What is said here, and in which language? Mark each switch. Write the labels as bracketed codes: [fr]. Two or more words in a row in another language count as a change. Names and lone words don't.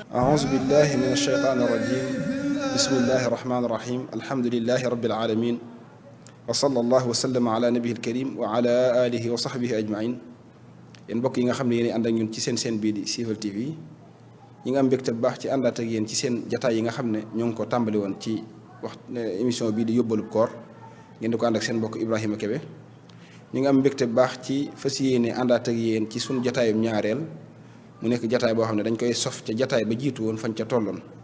[ar] أعوذ بالله من الشيطان الرجيم بسم الله الرحمن الرحيم الحمد لله رب العالمين وصلى الله وسلم على نبيه الكريم وعلى آله وصحبه أجمعين [wo] yéen mbokk yi nga xam ne yéen ànd ak ñun ci seen bii di Siweul TV ñi nga am mbégte bu baax ci àndaat ak yéen ci seen jataay yi nga xam ne ñoo ngi ko tàmbali woon ci émission bii di yóbbalub koor ngeen di ko ànd ak seen mbokk Ibrahima Kebe ñi nga am mbégte bu baax ci fas yéene àndaat ak yéen ci suñu jataayum ñaareel mu nekk jataay boo xam ne dañ koy sof ca jataay ba jiitu woon fañ ca tolloon